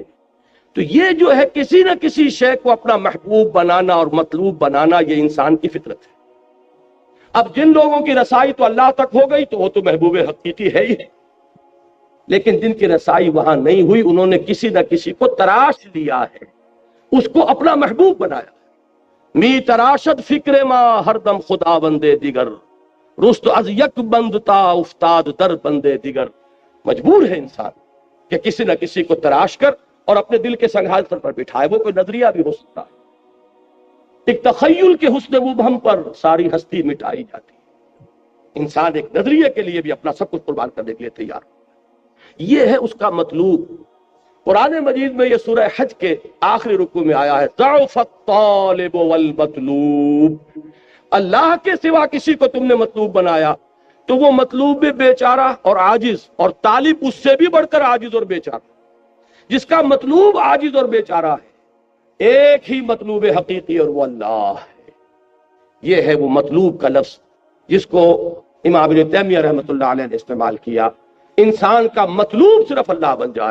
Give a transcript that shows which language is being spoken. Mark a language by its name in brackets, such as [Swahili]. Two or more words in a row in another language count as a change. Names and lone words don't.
[Urdu] تو یہ جو ہے کسی نہ کسی شے کو اپنا محبوب بنانا اور مطلوب بنانا، یہ انسان کی فطرت ہے۔ اب جن لوگوں کی رسائی تو اللہ تک ہو گئی تو وہ تو محبوب حقیقی ہے ہی، لیکن جن کی رسائی وہاں نہیں ہوئی انہوں نے کسی نہ کسی کو تراش لیا ہے، اس کو اپنا محبوب بنایا۔ [Persian] می تراشد فکر ما ہر دم خدا بندے دیگر، رست از یک بندتا افتاد در بندے دیگر۔ [Urdu] مجبور ہے انسان کہ کسی نہ کسی کو تراش کر اور اپنے دل کے سنگھال پر بٹھائے، وہ کوئی نظریہ بھی ہو سکتا ہے۔ ایک تخیل کے حسن مبہم پر ساری ہستی مٹائی جاتی ہے، انسان ایک نظریے کے لیے بھی اپنا سب کچھ قربان کرنے کے لیے تیار ہو، یہ ہے اس کا مطلوب۔ قرآن مجید میں یہ سورہ حج کے آخری رکوع میں آیا ہے [Arabic] ضعف الطالب والمطلوب، [Urdu] اللہ کے سوا کسی کو تم نے مطلوب بنایا تو وہ مطلوب بھی بیچارہ اور عاجز، اور طالب اس سے بھی بڑھ کر عاجز اور بیچارہ، جس کا مطلوب عاجز اور بیچارہ ہے، ایک ہی مطلوب حقیقی اور وہ اللہ ہے۔ یہ ہے وہ مطلوب کا لفظ جس کو امام ابن تیمیہ رحمۃ اللہ علیہ نے استعمال کیا، انسان کا مطلوب صرف اللہ بن جائے۔